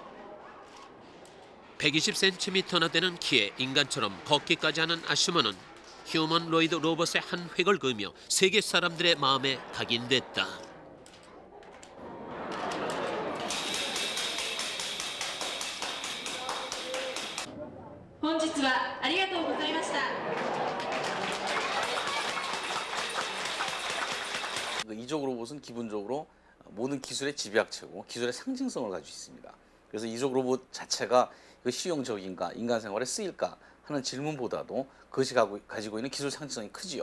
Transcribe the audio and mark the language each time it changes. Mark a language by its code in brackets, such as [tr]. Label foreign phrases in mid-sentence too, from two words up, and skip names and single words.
[ko] 120cm나 되는 키에 인간처럼 걷기까지 하는 아시모는 휴머노이드 로봇의 한 획을 그으며 세계 사람들의 마음에 각인됐다. [ja] 本日はありがとうございました。 [ko] 이족 로봇은 기본적으로 모든 기술의 집약체고 기술의 상징성을 가지고 있습니다. 그래서 이족 로봇 자체가 실용적인가, 인간 생활에 쓰일까 하는 질문보다도 그것이 가지고 있는 기술 상징성이 크지요.